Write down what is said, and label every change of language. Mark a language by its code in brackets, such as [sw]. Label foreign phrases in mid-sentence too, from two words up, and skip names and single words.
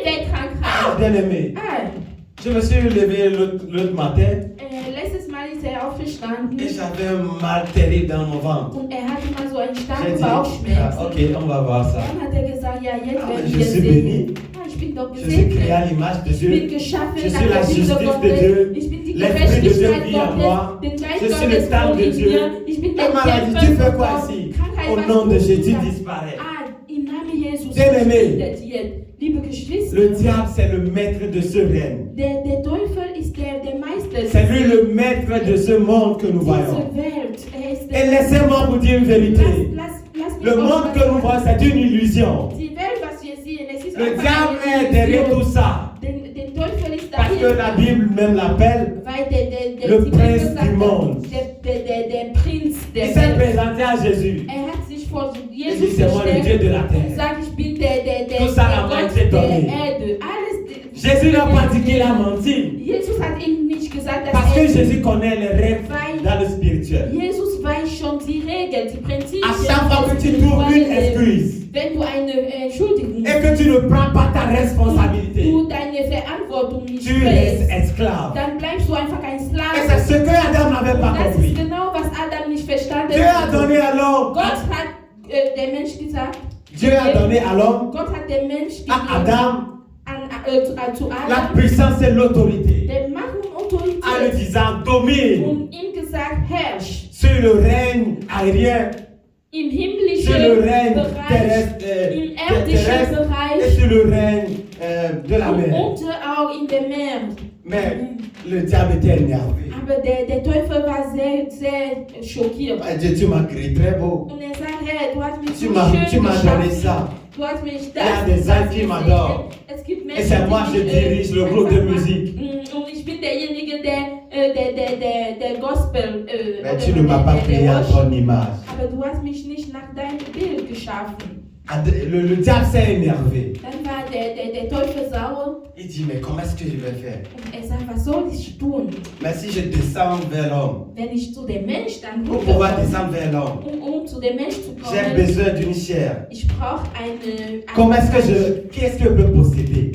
[de] Ah, Krankheit. [fr] bien aimé. Ah, Je me suis levé l'autre matin [de] Letztes Mal ist aufgestanden [fr] et j'avais un mal terrible dans mon ventre. [de] und hatte mal so einen [fr] J'ai [de] starken [fr] dit, [de] Bauchschmerz. [fr] ok, on va voir ça. [de] Dann hat gesagt, ja, jetzt Ah, werden [fr] je [de] wir [fr] suis [de] sehen. [fr] béni. [de] Ah, ich bin doch [fr] Je suis créé à [de] gesegnet. [fr] l'image de [de] Ich bin [fr] Dieu. [de] geschaffen [fr] Je suis [de] nach [fr] la [de] der Bilder [fr] justice de [de] Gottes. [fr] Dieu. [de] Ich bin die [fr] L'Esprit de Dieu [de] Gerechtigkeit [fr] vit en moi. [de] Gottes. Den Geist [fr] Je suis [de] Gottes [fr] le temple [de] wohnt [fr] de [de] in [fr] Dieu. [de] mir. Ich bin [fr] La [de] der [fr] maladie, [de] Tempel [fr] tu fais [de] von [fr] quoi [de] Gott. [fr] ici? [de] Krankheit, [fr] Au [de] was [fr] nom de [de] tust [fr] Jésus, [de] du da? [fr] disparaît. [de] Ah, im Namen Jesus [fr] Bien-aimé. [de] verschwindet jetzt. Liebe Geschwister, [fr] Le diable, c'est le maître de ce règne. [de] der Teufel ist der Meister [fr] C'est lui le maître de ce monde que nous [de] dieser [fr] voyons. [de] Welt. Er ist [fr] Et laissez-moi vous dire une vérité. [de] lass mich [fr] Le [de] euch [fr] monde [de] was [fr] que nous voyons, c'est une illusion. [de] Die Welt, was wir sehen, es ist [fr] Le [de] einfach [fr] diable [de] eine [fr] est derrière [de] Illusion. [fr] tout ça. [de] Den Teufel ist [fr] Parce que la [de] dahinter. [fr] Bible même l'appelle. [de] Weil die [fr] Le [de] Bibel [fr] Prince [de] sagt, [fr] du monde. [de] der Prinz [fr] Il [de] der [fr] s'est [de] Welt. [fr] présenté à Jésus. [de] Hat sich vor [fr] Il [de] Jesus [fr] dit, c'est moi le Dieu [de] gestellt [fr] de la [de] und [fr] terre. [de] sagt, ich bin der [fr] Tout ça n'a pas [de] Gott [fr] été [de] der [fr] donné. [de] Erde. Alles, [fr] Jésus n'a pas dit qu'il a menti. [de] Jesus hat ihm nicht gesagt, dass [fr] Parce que [de] er [fr] Jésus connaît les règles dans le spirituel. [de] Jesus weiß schon die Regeln, die Prinzipien. [fr] À chaque fois que tu trouves une excuse [de] Wenn du eine Entschuldigung [fr] et que tu ne prends pas ta responsabilité, [de] du deine Verantwortung nicht [fr] tu restes [de] trägst, [fr] esclave. [de] dann bleibst du einfach ein [fr] Et [de] Sklave. [fr] c'est ce que Adam n'avait pas [de] Und das [fr] compris. [de] ist genau, was Adam nicht verstanden [fr] Dieu a [de] hat. [fr] donné à l'homme, [de] Gott hat der Mensch gesagt, [fr] Dieu a donné à l'homme, [de] Gott hat dem Mensch [fr] à [de] gegeben, [fr] Adam, [de] zu [fr] la [de] Adam, [fr] puissance et l'autorité. [de] der Macht und [fr] En lui [de] Autorität [fr] disant, domine [de] und ihm gesagt, herrsch [fr] sur le règne aérien, [de] im [fr] sur [de] himmlischen [fr] le règne [de] Bereich, [fr] terrestre, [de] im irdischen [fr] terrestre et [de] Bereich [fr] sur le règne de la [de] und [fr] mer. [de] auch in der Meer. [fr] Mais le diable était énervé. [de] Aber der Teufel war sehr schockiert. [fr] Ah, Dieu, tu m'as créé très beau. [de] Und er sagt, hey, du hast mich [fr] Tu [de] so [fr] m'as [de] schön [fr] donné [de] geschaffen. [fr] ça. [de] Du hast mich [fr] Il y a des gens qui m'adorent. [de] Es gibt [fr] Et [de] Menschen, [fr] c'est moi, [de] die [fr] je [de] mich, [fr] dirige le groupe de [de] einfach [fr] musique. [de] Und ich bin derjenige, der Gospel. [fr] Mais tu ne m'as pas créé à ton image. [de] Aber du hast mich nicht nach deinem Bild geschaffen. [fr] Le diable s'est énervé. [de] Dann war der Teufel sauer [fr] Il dit, mais comment est-ce que je vais faire? [de] und er sagt, was soll ich tun? [fr] Mais si je descends vers l'homme, [de] Wenn ich zu dem Mensch dann [fr] pour pouvoir descendre vers l'homme, [de] um zu dem Mensch zu [fr] j'ai [de] kommen, [fr] besoin d'une chair. [de] ich brauche eine [fr] Comment est-ce que qu'est-ce que je peux posséder?